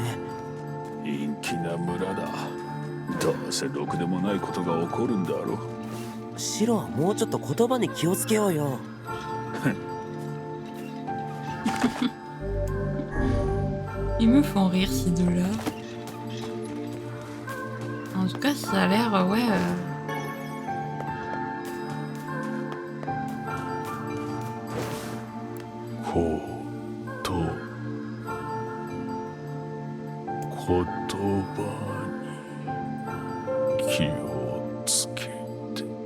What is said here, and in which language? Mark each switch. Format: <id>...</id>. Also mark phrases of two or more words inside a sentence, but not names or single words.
<ja>陰気な村だ。どうせろくでもないことが起こるんだろう。シロはもうちょっと言葉に気をつけようよ。</ja> <fr>Ils me font rire ces deux-là. En tout cas, ça a l'air, ouais. Koto.</fr> <ja>言葉に気をつけて。</ja>